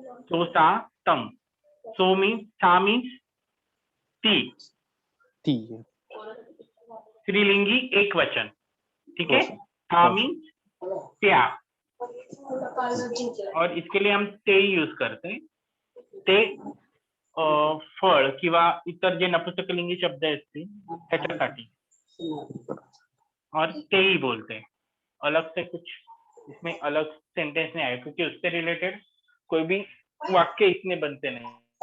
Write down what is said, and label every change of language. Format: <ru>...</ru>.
<mr>So सा तम. So means, सा मीन्स ती. स्त्रीलिंगी एक वचन, ठीक है. सा मीन्स</mr> <hi>त्या, और इसके लिए हम ते यूज करते.</hi> <mr>ते फळ किंवा इतर जे नपुंसकलिंगी शब्द असतील त्याच्यासाठी, और तेही बोलते.</mr> <hi>अलग से कुछ इसमें अलग सेंटेंस नहीं आया, क्योंकि उससे रिलेटेड कोई भी वाक्य इसमें बनते नहीं.</hi>